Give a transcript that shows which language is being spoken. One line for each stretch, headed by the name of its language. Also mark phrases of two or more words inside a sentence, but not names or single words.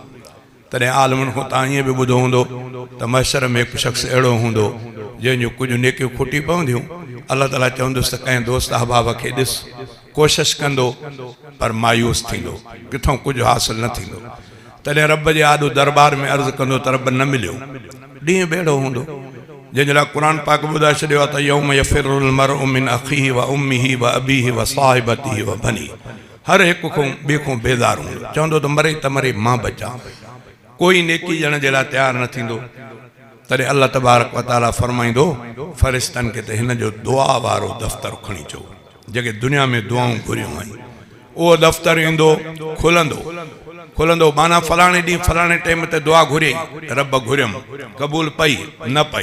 Sindhi: तॾहिं आलमन को तव्हां ईअं बि ॿुधो हूंदो त महशर में हिकु शख़्स अहिड़ो हूंदो जंहिंजूं कुझु नेकियूं खुटी पवंदियूं। अल्लाह ताला चवंदुसि त कंहिं दोस्त अहबाब खे ॾिस कोशिशि कंदो पर मायूस थींदो किथों कुझु हासिल न थींदो। तॾहिं रब जे आॾो दरबार में अर्ज़ु कंदो त रब न मिलियो। ॾींहुं बेड़ो हूंदो जंहिंजे लाइ क़ुर पाक ॿुधाए छॾियो आहे त
Arabic: يوم يفر المرء من أخيه و أمه و أبيه و صاحبته و بنيه.
Sindhi: हर हिकु खां ॿिए खां बेज़ार हूंदो चवंदो त मरे त मरे मां बचा। कोई नेकी ॼण जे लाइ तयारु न थींदो। तॾहिं
Arabic: الله تبارك و تعالى
Sindhi: फरमाईंदो फ़रिश्तनि खे त हिन जो दुआ वारो दफ़्तर खणी अचो जेके दुनिया में दुआऊं घुरियूं आहिनि। उहो दफ़्तर ईंदो खुलंदो माना फलाणे ॾींहुं फलाणे टाइम ते दुआ घुरी रब घुरियमि क़बूल पई न पई।